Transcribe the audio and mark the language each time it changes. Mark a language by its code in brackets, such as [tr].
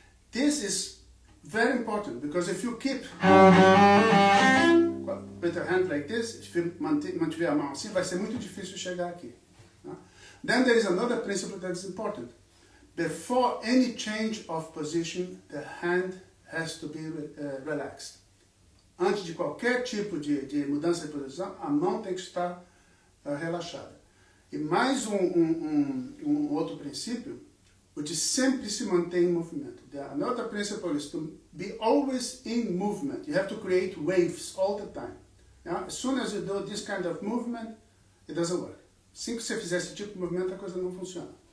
[en] This is very important, because if you keep with a hand like this, [pt] se mantiver a mão assim, vai ser muito difícil chegar aqui. [en] Then there is another principle that is important. Before any change of position, the hand has to be relaxed. [pt] Antes de qualquer tipo de mudança de posição, a mão tem que estar relaxada. E mais um outro princípio, o de sempre se manter em movimento. [en] Another principle is to be always in movement. You have to create waves all the time. As soon as you do this kind of movement, it doesn't work. [pt] Assim que você fizer esse tipo de movimento, a coisa não funciona.